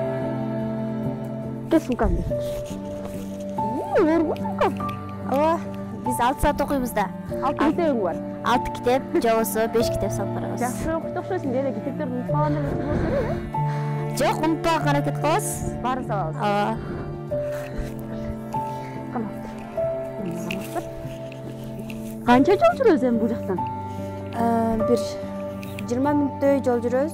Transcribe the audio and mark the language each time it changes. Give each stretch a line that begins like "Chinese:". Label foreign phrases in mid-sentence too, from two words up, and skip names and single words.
Kyrgyz: Suмкамды. Ооба. Biz 6 saat okuyuz da. 6 китебиң бар. 6 kitap, жобосу 5 kitap салып барабыз. Жакшы окуйт окшойсуң. Эле китептерди унутуп калган эмес болсо Жок, унутпаганга аракет кылабыз. баарын салабыз. Ооба. Канча жол жүрөбүз эми бул жактан? Бир 20 мүнөттөй жол жүрөбүз.